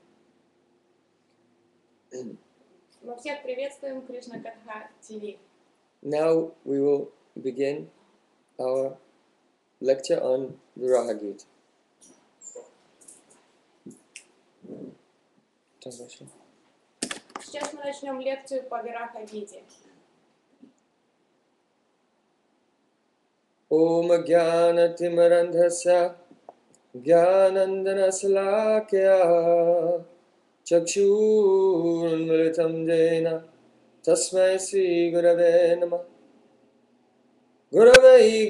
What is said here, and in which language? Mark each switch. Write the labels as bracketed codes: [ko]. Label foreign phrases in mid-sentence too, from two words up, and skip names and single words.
[ru] Мы всех приветствуем, Кришна Катха ТВ. [en] Now we will begin our lecture on Viraha Gita. Translation. [ru] Сейчас мы начнем лекцию по Вираха Гите. [sa] ॐ ज्ञान तिमिरान्धस्य ज्ञानाञ्जन शलाकया चक्षुरुन्मीलितं येन तस्मै श्री गुरवे नमः गुरवे